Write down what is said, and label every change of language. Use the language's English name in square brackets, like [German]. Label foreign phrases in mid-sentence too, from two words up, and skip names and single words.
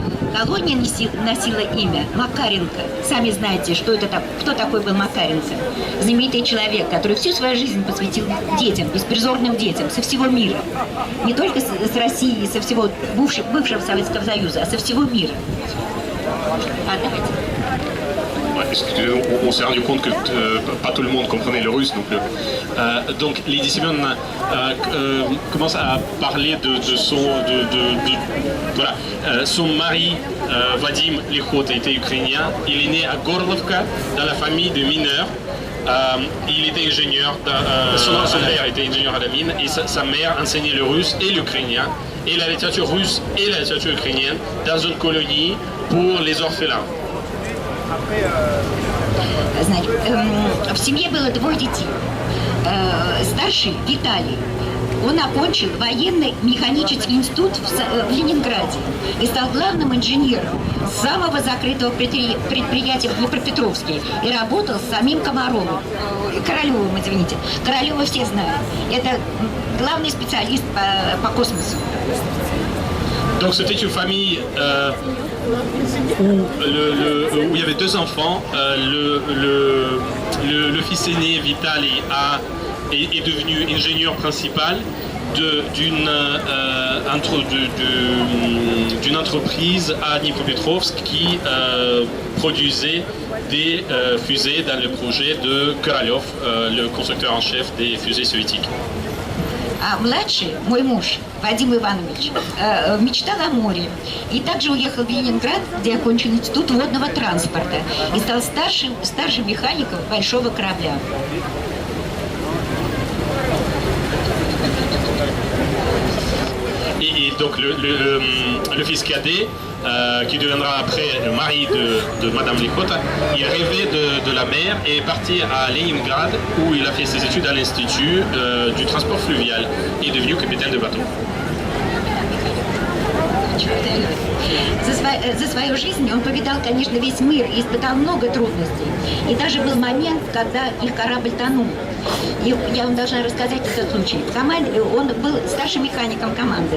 [Russian] Колония носила имя Макаренко. Сами знаете, кто такой был Макаренко. Знаменитый человек, который всю свою жизнь посвятил детям, беспризорным детям со всего мира. Не только с России, со всего бывшего Советского Союза, а со всего мира. [French] On s'est rendu compte que pas tout le monde comprenait le russe non plus. Donc Lydia Simeon commence à parler de son mari Vadim Likhota était ukrainien. Il est né à Gorlovka dans la famille de mineurs. Il était ingénieur, son père était ingénieur à la mine et sa mère enseignait le russe et l'ukrainien et la littérature russe et la littérature ukrainienne dans une colonie pour les orphelins. [Russian] Значит, в семье было 2 детей. Старший Виталий, он окончил военный механический институт в Ленинграде и стал главным инженером самого закрытого предприятия в Днепропетровске и работал с самим Комаровым, Королевым, извините. Королева все знают. Это главный специалист по космосу. [French] Donc c'était une famille où il y avait 2 enfants. Le fils aîné, Vitali, est devenu ingénieur principal d'une entreprise à Dnipropetrovsk qui produisait des fusées dans le projet de Korolev, le constructeur en chef des fusées soviétiques. [Russian] А младший, мой муж, Вадим Иванович, мечтал о море. И также уехал в Ленинград, где окончил институт водного транспорта. И стал старшим механиком большого корабля. [French] Et donc le fils cadet, qui deviendra après le mari de Madame Likhota, il rêvait de la mer et est parti à Leningrad où il a fait ses études à l'Institut du transport fluvial et est devenu capitaine de bateau. [Russian] За свою жизнь он повидал, конечно, весь мир и испытал много трудностей. И даже был момент, когда их корабль тонул. И я вам должна рассказать этот случай. В команде, он был старшим механиком команды.